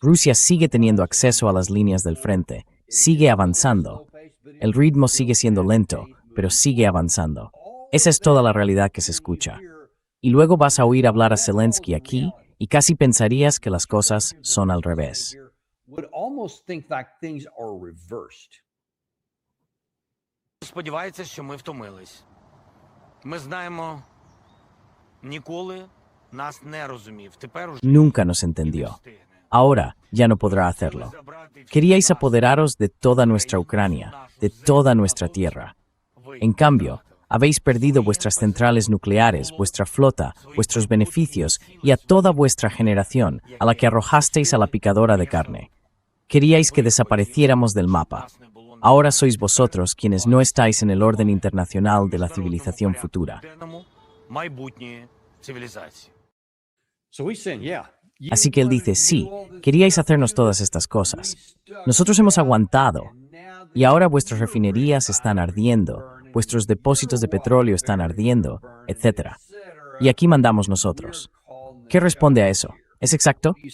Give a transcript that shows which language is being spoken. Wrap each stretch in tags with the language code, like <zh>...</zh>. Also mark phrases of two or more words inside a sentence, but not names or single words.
<es>Rusia sigue teniendo acceso a las líneas del frente, sigue avanzando. El ritmo sigue siendo lento, pero sigue avanzando. Esa es toda la realidad que se escucha. Y luego vas a oír hablar a Zelensky aquí y casi pensarías que las cosas son al revés.</es> <uk>Сподівається, що ми втомились. Ми знаємо, ніколи нас не розумів. Тепер уже</uk> <es>Nunca nos entendió. Ahora ya no podrá hacerlo. Queríais apoderaros de toda nuestra Ucrania, de toda nuestra tierra. En cambio, habéis perdido vuestras centrales nucleares, vuestra flota, vuestros beneficios y a toda vuestra generación, a la que arrojasteis a la picadora de carne. Queríais que desapareciéramos del mapa. Ahora sois vosotros quienes no estáis en el orden internacional de la civilización futura.</es> <uk>майбутньої цивілізації.</uk> <es>Así que él dice, sí, queríais hacernos todas estas cosas. Nosotros hemos aguantado. Y ahora vuestras refinerías están ardiendo, vuestros depósitos de petróleo están ardiendo, etc. Y aquí mandamos nosotros. ¿Qué responde a eso? ¿Es exacto?</es>